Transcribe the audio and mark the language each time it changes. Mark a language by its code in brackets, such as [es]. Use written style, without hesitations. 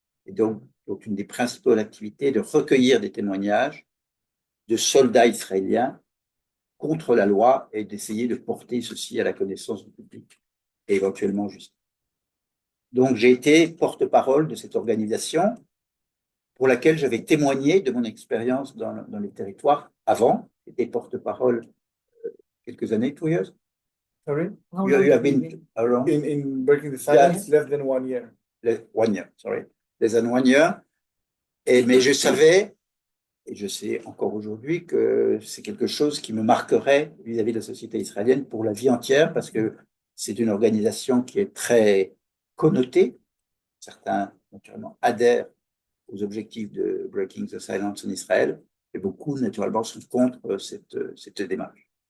[fr] Et donc, une des principales activités est de recueillir des témoignages de soldats israéliens contre la loi et d'essayer de porter ceci à la connaissance du public et éventuellement justice. Donc, j'ai été porte-parole de cette organisation pour laquelle j'avais témoigné de mon expérience dans les territoires avant. J'étais porte-parole quelques années, [en] 2 years. Sorry? You have been around? In Breaking the Silence, less than 1 year. 1 year, sorry. Less than 1 year. [fr] Mais je savais, et je sais encore aujourd'hui, que c'est quelque chose qui me marquerait vis-à-vis de la société israélienne pour la vie entière, parce que c'est une organisation qui est très connotée. Certains, naturellement, adhèrent aux objectifs de Breaking the Silence en Israël, et beaucoup, naturellement, sont contre cette démarche.